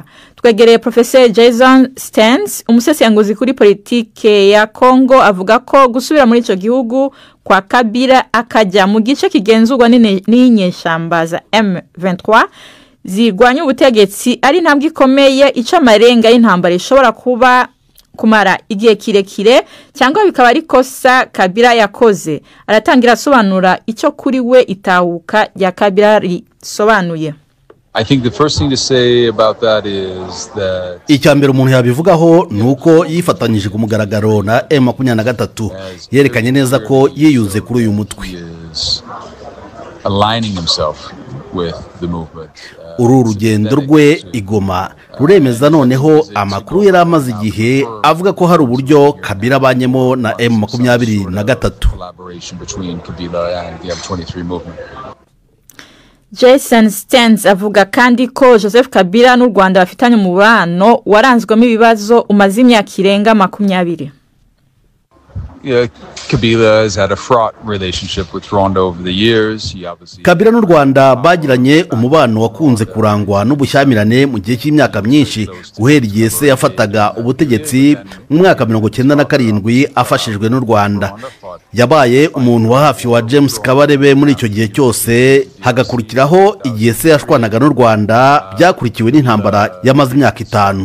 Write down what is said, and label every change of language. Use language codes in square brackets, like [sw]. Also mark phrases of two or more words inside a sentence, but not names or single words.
[rw] Twegereye Professor Jason Stens, umusesenguzi kuri politike ya Kongo, avuga ko gusubira muri ico gihugu kwa Kabila akajya mu gice kigenzurwa n'inyeshyamba za M23 zirwanya ubutegetsi ari ntambwe ikomeye ica amarenga y'intambara ishobora kuba kumara igihe kirekire cyangwa bikaba ari kosa Kabila yakoze. Aratangira asobanura icyo kuri we itahuka ya Kabila risobanuye. [en] I think the first thing to say about that is that [rw] icyambere umuntu yabivugaho nuko yifatanyije ku mugaragaro na M23 yerekanye neza ko yiyunze kuri uyu mutwe, [en] aligning himself with the movement. [rw] Uru rugendo rwe igoma ruremeza noneho amakuru yari amaze igihe avuga ko hari uburyo Kabila abanyemo na M23. Jason Stens avuga kandi ko Joseph Kabila n'u Rwanda bafitanye umubano waranzwemo ibibazo umaze imyaka irenga 20. [en] Kabila has had a fraught relationship with Rwanda over the years. [rw] Kabila n'u Rwanda bagiranye umubano wakunze kurangwa n'ubushyamirane mu gihe cy'imyaka myinshi, guhera igihe se yafataga ubutegetsi mu mwaka 1997 afashijwe n'u Rwanda. Yabaye umuntu wa hafi wa James Kabarebe muri icyo gihe cyose, hagakurikiraho igihe se yashwanaga n'u Rwanda, byakurikiwe n'intambara yamaze imyaka 5.